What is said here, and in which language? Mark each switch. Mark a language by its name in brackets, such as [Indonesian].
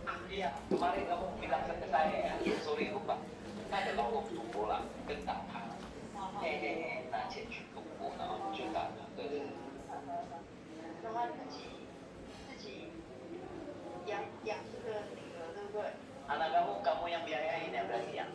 [Indonesian] Iya, kemarin kamu bilang ke saya ya. Sorry lupa. [Chinese] 那个老公赌博了，跟打牌，拿钱去赌博，然后就打了，对对对。然后自己养这个女儿，对不对？ [Indonesian] Anak kamu yang biayain ya berarti ya?